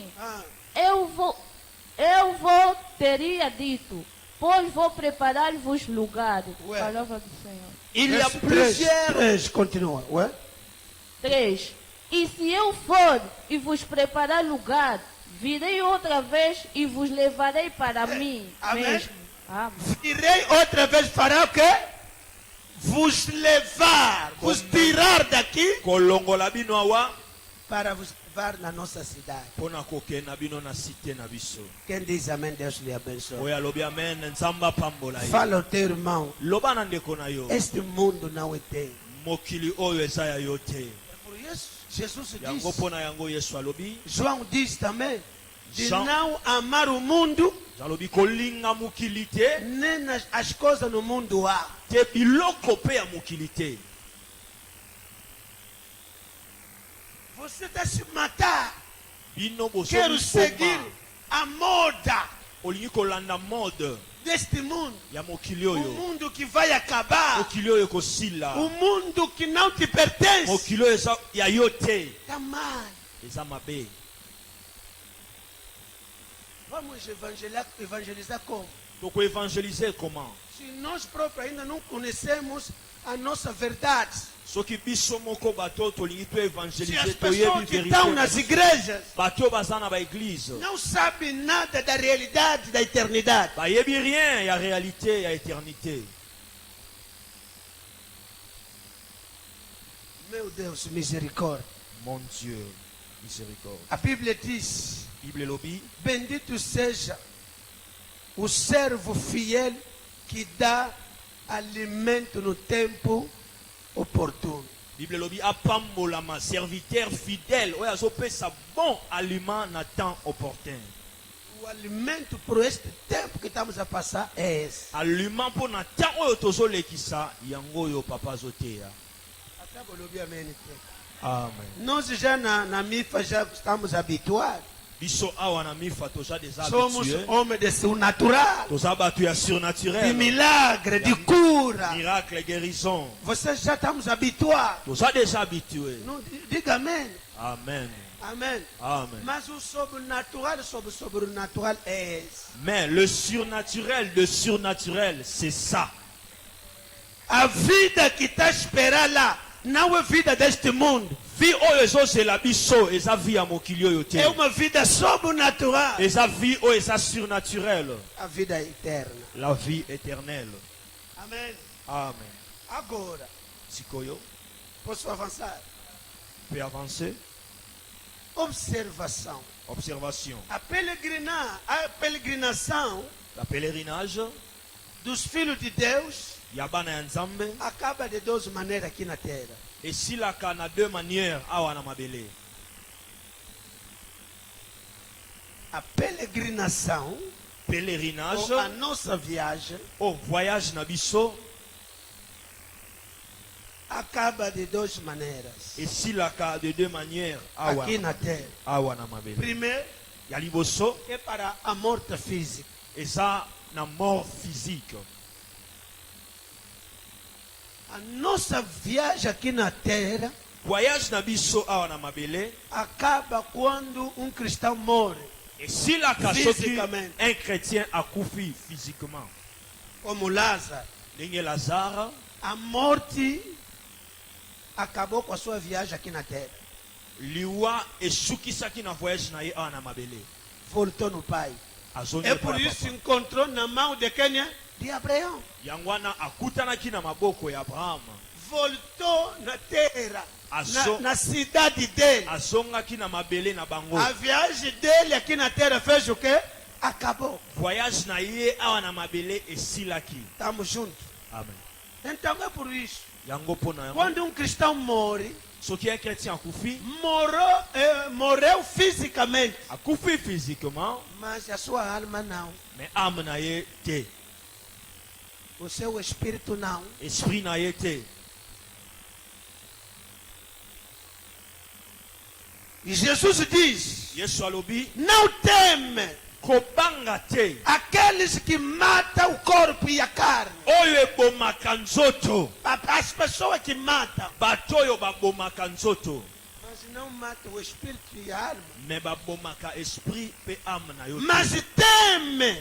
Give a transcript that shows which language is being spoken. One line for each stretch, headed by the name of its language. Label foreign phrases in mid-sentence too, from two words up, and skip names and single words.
Portuguese: Ah, eu vou, teria dito, pois vou preparar-vos lugar. Ué. Palavra do Senhor.
French: Il y a
Portuguese: verso
French: plusieurs.
Portuguese: 3, continua. Ué? 3. E se eu for e vos preparar lugar, virei outra vez e vos levarei para mim Amém. mesmo. Amém. Irei outra vez fará o quê? Vos levar, vos tirar daqui
Lingala: Kolongola bino awa.
Portuguese: para vos levar na nossa cidade.
Lingala: Pona kokena bino na cité na biso.
Portuguese: Quem diz amém, Deus lhe abençoe.
Lingala: Oyo alobi amen. Nzamba pambola ye.
Portuguese: Fala ao teu irmão,
Lingala: Loba na ndeko na yo.
Portuguese: este mundo não é teu.
Lingala: Mokili oyo eza ya yo te.
Portuguese: É por isso, Jesus
Lingala: Yango
Portuguese: disse,
Lingala: pona yango Yesu alobi.
Portuguese: João diz também, de João- não amar o mundo,
Lingala: Alobi kolinga mokili te.
Portuguese: nem as coisas no mundo há.
Lingala: Te biloko pe ya mokili te.
Portuguese: Você está se matar.
Lingala: Bino
Portuguese: Quero
Lingala: bosomi
Portuguese: seguir
Lingala: poma.
Portuguese: a moda
Lingala: Olingi kolanda mode
Portuguese: deste mundo.
Lingala: ya mokili
Portuguese: O
Lingala: oyo.
Portuguese: mundo que vai acabar.
Lingala: Mokili oyo ekosila.
Portuguese: O mundo que não te pertence.
Lingala: Mokili oyo eza ya yo te.
Portuguese: Está mal.
Lingala: Eza mabe.
Portuguese: Vamos evangelizar como?
Lingala: Tokoevangelize comment?
Portuguese: Se nós próprios ainda não conhecemos a nossa verdade.
Lingala: Soki biso moko bato tolingi
Portuguese: Se as
Lingala: toevangelize
Portuguese: pessoas
Lingala: toyebi
Portuguese: que estão nas
Lingala: vérité.
Portuguese: igrejas
Lingala: Bato oyo baza na baeglize.
Portuguese: não sabem nada da realidade da eternidade.
Lingala: Bayebi rien ya réalité ya éternité.
Portuguese: Meu Deus, misericórdia.
French: Mon Dieu, miséricorde.
Portuguese: A Bíblia diz:
Lingala: Bible elobi.
Portuguese: bendito seja o servo fiel que dá alimento no tempo oportuno.
Lingala: Bible elobi apambolama
French: serviteur fidèle
Lingala: oyo azopesa
French: bon aliment
Lingala: na
French: temps opportun.
Portuguese: O alimento para este tempo que estamos a passar é esse.
Lingala: Aliment mpo na temps oyo tozolekisa yango oyo papa azoteya.
Portuguese: Acaba de ouvir amém.
Lingala: Amen.
Portuguese: Nós já na MIFA já estamos habituados.
Lingala: Biso awa na mifa toza des
Portuguese: Somos
Lingala: habitués.
Portuguese: homens de surnaturel,
Lingala: Toza batu ya de surnaturel.
Portuguese: milagre, de cura.
French: Miracle, guérison.
Portuguese: Vocês já estamos habituados.
Lingala: Toza
French: déjà habitués.
Portuguese: Não, diga amém.
Lingala: Amen.
Portuguese: Amém.
Lingala: Amen.
Portuguese: Mas o sobrenatural sobre o sobrenatural é esse.
French: Mais le surnaturel, c'est ça.
Portuguese: A vida que está a esperar lá não é vida deste mundo.
Lingala: Vie oyo ezozela biso eza vie ya mokili oyo te.
Portuguese: É uma vida sobrenatural.
Lingala: Eza vie oyo eza surnaturel.
Portuguese: A vida eterna.
French: La vie éternelle.
Portuguese: Amém.
Lingala: Amen.
Portuguese: Agora,
Lingala: Sikoyo,
Portuguese: posso avançar?
French: peut avancer.
Portuguese: Observação.
French: Observation.
Portuguese: A peregrinação
French: La pèlerinage,
Portuguese: dos filhos de Deus
Lingala: Yabana ya Nzambe,
Portuguese: acaba de duas maneiras aqui na terra.
Lingala: esilaka na
French: deux manières
Lingala: awa na mabele.
Portuguese: A peregrinação,
Lingala: Pèlerinage,
Portuguese: ou a nossa viagem,
French: au voyage
Lingala: na biso,
Portuguese: acaba de duas maneiras
Lingala: esilaka
French: de deux manières
Lingala: awa,
Portuguese: aqui na terra.
Lingala: awa na mabele.
Portuguese: Primeiro,
Lingala: Ya liboso,
Portuguese: é para a morte física.
Lingala: eza na
French: mort physique.
Portuguese: A nossa viagem aqui na terra
Lingala: Voyage na biso awa na mabele,
Portuguese: acaba quando um cristão morre,
Lingala: esilaka soki Physiquement.
French: un chrétien
Lingala: akufi physiquement.
Portuguese: como Lázaro.
Lingala: Ndenge Lazare,
Portuguese: A morte acabou com a sua viagem aqui na terra.
Lingala: liwa esukisaki na voyage na ye awa na mabele.
Portuguese: Voltou no Pai.
Lingala: Azongi
Portuguese: É
Lingala: epai
Portuguese: por
Lingala: ya
Portuguese: isso
Lingala: papa.
Portuguese: encontrou na mão de quem? De Abraão.
Lingala: Yango wana akutanaki na maboko ya Abraham.
Portuguese: Voltou na terra,
Lingala: Azo-
Portuguese: na cidade dele.
Lingala: Azongaki na mabele na bango.
Portuguese: A viagem dele aqui na terra fez o quê? Acabou.
Lingala: Voyage na ye awa na mabele esilaki.
Portuguese: Estamos juntos.
Lingala: Amen.
Portuguese: Então é por isso.
Lingala: Yango pona yango.
Portuguese: Quando um cristão morre,
Lingala: Soki
French: un chrétien
Lingala: akufi,
Portuguese: morreu fisicamente,
Lingala: akufi physiquement,
Portuguese: mas a sua alma não.
French: mais âme
Lingala: na ye te.
Portuguese: O seu espírito não.
Lingala: Esprit na ye te.
Portuguese: E Jesus diz:
Lingala: Yesu alobi,
Portuguese: não teme
Lingala: kobanga te.
Portuguese: aqueles que matam o corpo e a carne.
Lingala: Oyo ebomaka nzoto.
Portuguese: As pessoas que matam,
Lingala: Bato oyo babomaka nzoto.
Portuguese: mas não matam o espírito e a alma.
Lingala: Me babomaka esprit pe âme na yo te.
Portuguese: Mas teme